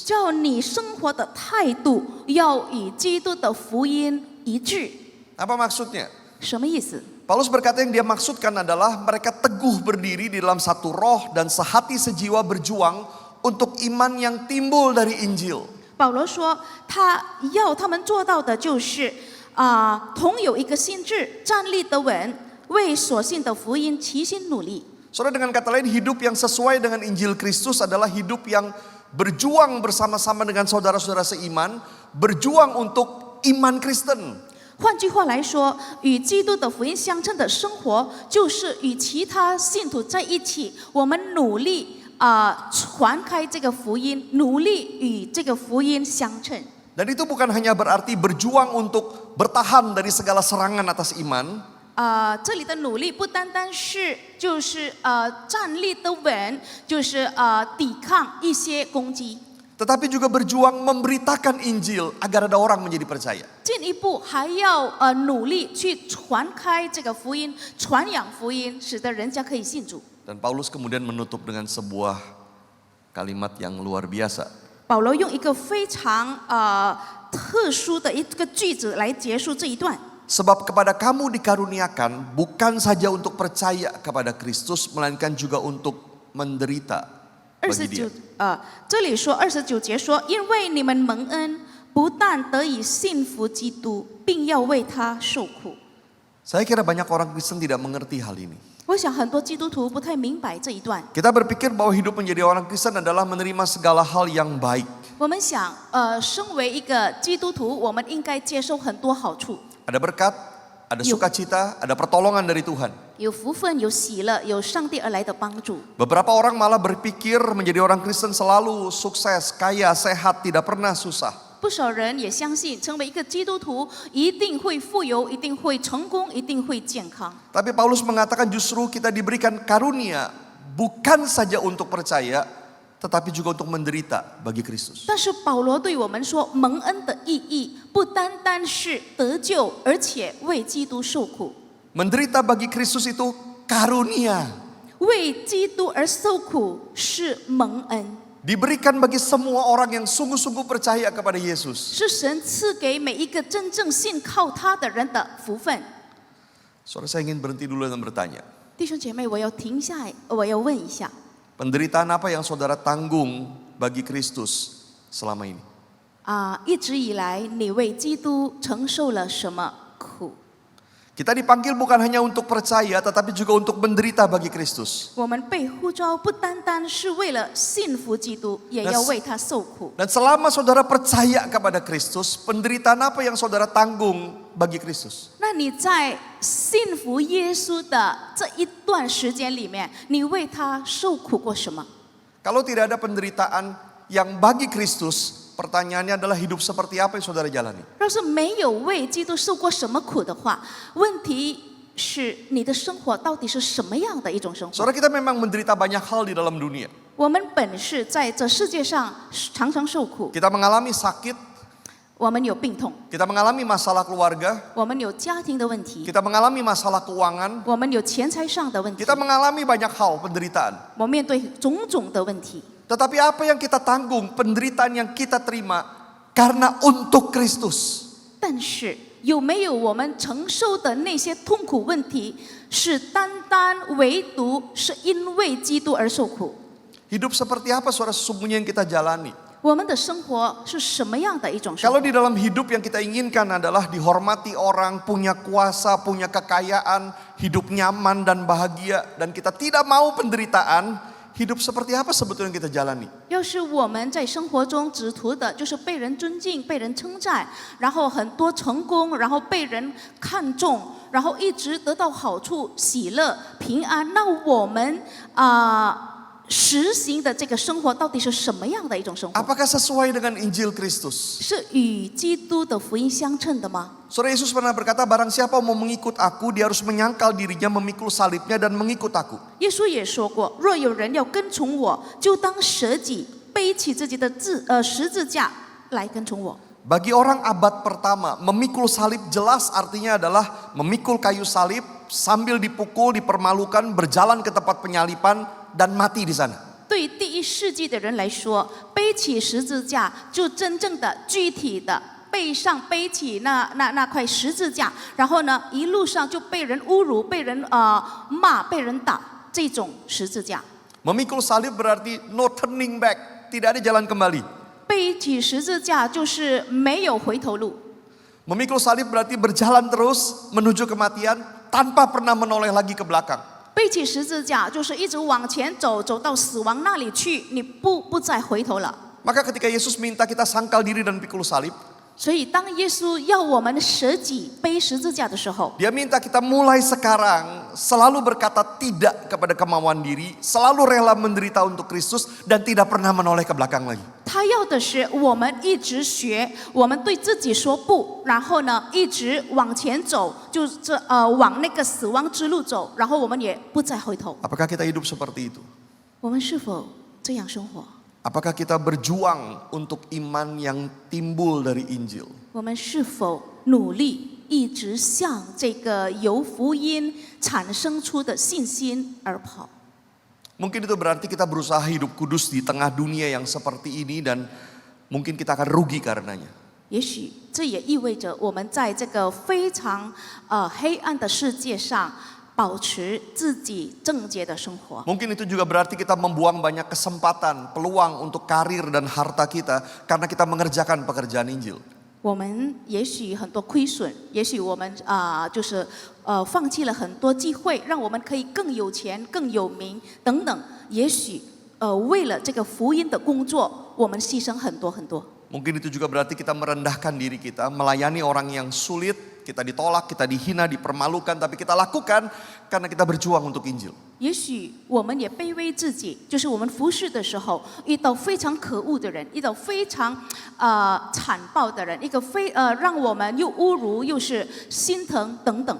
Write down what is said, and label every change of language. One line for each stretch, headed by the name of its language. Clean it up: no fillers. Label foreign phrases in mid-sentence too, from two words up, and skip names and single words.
Chinese: 叫你生活的态度要与基督的福音一致。
Indonesian: Apa maksudnya?
Chinese: 什么意思？
Indonesian: Paulus berkata yang dia maksudkan adalah mereka teguh berdiri di dalam satu roh dan sehati sejiwa berjuang untuk iman yang timbul dari Injil.
Chinese: 保罗说，他要他们做到的就是同有一个心智，站立得稳，为所信的福音齐心努力。
Indonesian: Saudara, dengan kata lain, hidup yang sesuai dengan Injil Kristus adalah hidup yang berjuang bersama-sama dengan saudara-saudara seiman, berjuang untuk iman Kristen.
Chinese: 换句话来说，与基督的福音相称的生活，就是与其他信徒在一起，我们努力传开这个福音，努力与这个福音相称。
Indonesian: Dan itu bukan hanya berarti berjuang untuk bertahan dari segala serangan atas iman.
Chinese: 这里的努力不单单是就是站立得稳，就是抵抗一些攻击。
Indonesian: Tetapi juga berjuang memberitakan Injil agar ada orang menjadi percaya.
Chinese: 进一步还要努力去传开这个福音，传扬福音，使得人家可以信主。
Indonesian: Dan Paulus kemudian menutup dengan sebuah kalimat yang luar biasa.
Chinese: 保罗用一个非常特殊的一个句子来结束这一段。
Indonesian: Sebab kepada kamu dikaruniakan bukan saja untuk percaya kepada Kristus, melainkan juga untuk menderita bagi Dia.
Chinese: 这里说29节说，因为你们蒙恩，不但得以信服基督，并要为他受苦。
Indonesian: Saya kira banyak orang Kristen tidak mengerti hal ini.
Chinese: 我想很多基督徒不太明白这一段。
Indonesian: Kita berpikir bahwa hidup menjadi orang Kristen adalah menerima segala hal yang baik.
Chinese: 我们想，身为一个基督徒，我们应该接受很多好处，
Indonesian: Ada berkat, ada sukacita, ada pertolongan dari Tuhan.
Chinese: 有福分，有喜乐，有上帝而来的帮助。
Indonesian: Beberapa orang malah berpikir menjadi orang Kristen selalu sukses, kaya, sehat, tidak pernah susah.
Chinese: 不少人也相信，成为一个基督徒一定会富有，一定会成功，一定会健康。
Indonesian: Tapi Paulus mengatakan justru kita diberikan karunia bukan saja untuk percaya, tetapi juga untuk menderita bagi Kristus.
Chinese: 但是保罗对我们说，蒙恩的意义不单单是得救，而且为基督受苦。
Indonesian: Menderita bagi Kristus itu karunia.
Chinese: 为基督而受苦是蒙恩。
Indonesian: Diberikan bagi semua orang yang sungguh-sungguh percaya kepada Yesus.
Chinese: 是神赐给每一个真正信靠他的人的福分。
Indonesian: Saudara, saya ingin berhenti dulu dan bertanya.
Chinese: 弟兄姐妹，我要停下来，我要问一下，
Indonesian: Penderitaan apa yang saudara tanggung bagi Kristus selama ini?
Chinese: 一直以来你为基督承受了什么苦？
Indonesian: Kita dipanggil bukan hanya untuk percaya, tetapi juga untuk menderita bagi Kristus.
Chinese: 我们被呼召不单单是为了信服基督，也要为他受苦。
Indonesian: Dan selama saudara percaya kepada Kristus, penderitaan apa yang saudara tanggung bagi Kristus?
Chinese: 那你在信服耶稣的这一段时间里面，你为他受苦过什么？
Indonesian: Kalau tidak ada penderitaan yang bagi Kristus, pertanyaannya adalah hidup seperti apa yang saudara jalani?
Chinese: 要是没有为基督受过什么苦的话，问题是你的生活到底是什么样的一种生活？
Indonesian: Saudara, kita memang menderita banyak hal di dalam dunia.
Chinese: 我们本是在这世界上常常受苦，
Indonesian: Kita mengalami sakit,
Chinese: 我们有病痛，
Indonesian: kita mengalami masalah keluarga,
Chinese: 我们有家庭的问题，
Indonesian: kita mengalami masalah keuangan,
Chinese: 我们有钱财上的问题，
Indonesian: kita mengalami banyak hal penderitaan.
Chinese: 我面对种种的问题。
Indonesian: Tetapi apa yang kita tanggung, penderitaan yang kita terima karena untuk Kristus.
Chinese: 但是有没有我们承受的那些痛苦问题，是单单唯独是因为基督而受苦？
Indonesian: Hidup seperti apa saudara sesungguhnya yang kita jalani?
Chinese: 我们的生活是什么样的一种生
Indonesian: Kalau
Chinese: 活？
Indonesian: di dalam hidup yang kita inginkan adalah dihormati orang, punya kuasa, punya kekayaan, hidup nyaman dan bahagia, dan kita tidak mau penderitaan, hidup seperti apa sebetulnya yang kita jalani?
Chinese: 要是我们在生活中只图的就是被人尊敬、被人称赞，然后很多成功，然后被人看重，然后一直得到好处、喜乐、平安，那我们实行的这个生活到底是什么样的一种生活？
Indonesian: Apakah sesuai dengan Injil Kristus?
Chinese: 是与基督的福音相称的吗？
Indonesian: Saudara, Yesus pernah berkata, barang siapa mau mengikut aku, dia harus menyangkal dirinya, memikul salibnya dan mengikut aku.
Chinese: 耶稣也说过，若有人要跟从我，就当舍己，背起自己的十字架来跟从我。
Indonesian: Bagi orang abad pertama, memikul salib jelas artinya adalah memikul kayu salib sambil dipukul, dipermalukan, berjalan ke tempat penyalipan dan mati di sana.
Chinese: 对于第一世纪的人来说，背起十字架就真正的具体的背起那块十字架，然后呢一路上就被人侮辱、被人骂、被人打，这种十字架。
Indonesian: Memikul salib berarti
English: no turning back,
Indonesian: tidak ada jalan kembali.
Chinese: 背起十字架就是没有回头路。
Indonesian: Memikul salib berarti berjalan terus menuju kematian tanpa pernah menoleh lagi ke belakang.
Chinese: 背起十字架就是一直往前走，走到死亡那里去，你不再回头了。
Indonesian: Maka ketika Yesus minta kita sangkal diri dan pikul salib,
Chinese: 所以当耶稣要我们舍己背十字架的时候，
Indonesian: Dia minta kita mulai sekarang selalu berkata tidak kepada kemauan diri, selalu rela menderita untuk Kristus dan tidak pernah menoleh ke belakang lagi.
Chinese: 他要的是我们一直学，我们对自己说不，然后呢一直往前走，往那个死亡之路走，然后我们也不再回头。
Indonesian: Apakah kita hidup seperti itu?
Chinese: 我们是否这样生活？
Indonesian: Apakah kita berjuang untuk iman yang timbul dari Injil?
Chinese: 我们是否努力一直向这个由福音产生出的信心而跑？
Indonesian: Mungkin itu berarti kita berusaha hidup kudus di tengah dunia yang seperti ini dan mungkin kita akan rugi karenanya.
Chinese: 也许这也意味着我们在这个非常黑暗的世界上保持自己正洁的生活。
Indonesian: Mungkin itu juga berarti kita membuang banyak kesempatan, peluang untuk karir dan harta kita karena kita mengerjakan pekerjaan Injil.
Chinese: 我们也许很多亏损，也许我们放弃了很多机会，让我们可以更有钱、更有名等等。也许为了这个福音的工作，我们牺牲很多很多。
Indonesian: Mungkin itu juga berarti kita merendahkan diri kita, melayani orang yang sulit, kita ditolak, kita dihina, dipermalukan, tapi kita lakukan karena kita berjuang untuk Injil.
Chinese: 也许我们也卑微自己，就是我们服侍的时候遇到非常可恶的人，遇到非常残暴的人，一个让我们又侮辱又是心疼等等。